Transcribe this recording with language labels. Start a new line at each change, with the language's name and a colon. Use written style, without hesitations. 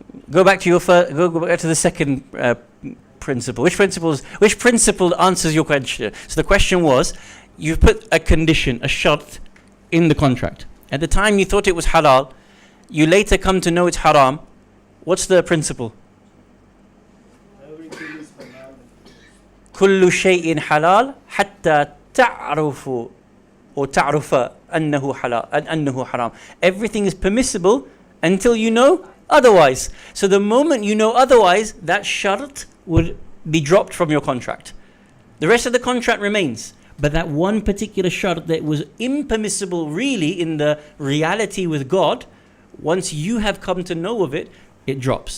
English: Go back to your go back to the second principle. Which principle answers your question? So the question was, you've put a condition, a shart in the contract. At the time you thought it was halal, you later come to know it's haram. What's the principle? Everything is halal.
Arabic: كل شيء حلال حتى تعرفوا
English: or
Arabic: تعرف أنه حلال أنه حرام.
English: Everything is permissible until you know otherwise. So the moment you know otherwise, that shart would be dropped from your contract. The rest of the contract remains. But that one particular shart that was impermissible really in the reality with God, once you have come to know of it, it drops.